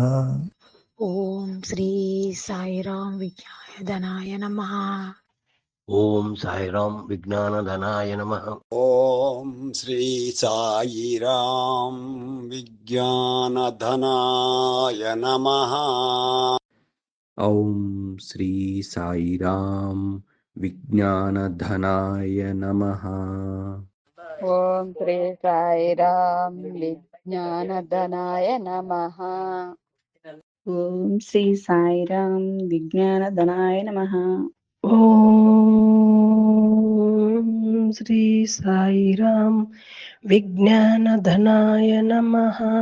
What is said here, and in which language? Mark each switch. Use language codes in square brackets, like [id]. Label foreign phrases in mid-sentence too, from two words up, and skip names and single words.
[sa] ॐ श्री साईराम विज्ञानधनाय नमः. ॐ साईराम विज्ञानधनाय नमः. ॐ श्री साईराम विज्ञानधनाय नमः. ॐ श्री साईराम विज्ञानधनाय नमः। ॐ श्री साईराम विज्ञानधनाय नमः. ॐ श्री साईराम विज्ञानधनाय नमः. ॐ श्री साईराम विज्ञानधनाय नमः.